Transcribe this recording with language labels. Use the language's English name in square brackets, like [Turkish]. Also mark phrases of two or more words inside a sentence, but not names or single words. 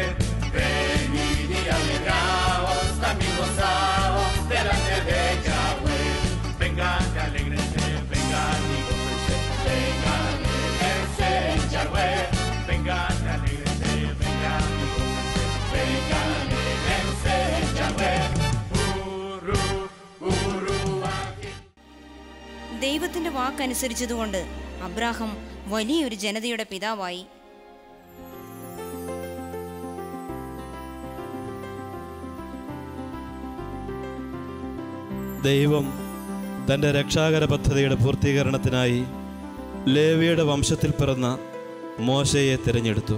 [Spanish] Venir y alegrado, también gozado delante de Yahweh. Vengan y alegrense, vengan y gócense, vengan y alegrense en Yahweh. Vengan y alegrense, vengan y gócense, vengan y alegrense en Yahweh. [Malayalam] ദൈവത്തിന്റെ വാക്കനുസരിച്ചതുകൊണ്ട് അബ്രാഹാം വലിയൊരു ജനതയുടെ പിതാവായി. ദൈവം തൻ്റെ രക്ഷാകര പദ്ധതിയുടെ പൂർത്തീകരണത്തിനായി ലേവിയുടെ വംശത്തിൽ പിറന്ന മോശയെ തിരഞ്ഞെടുത്തു.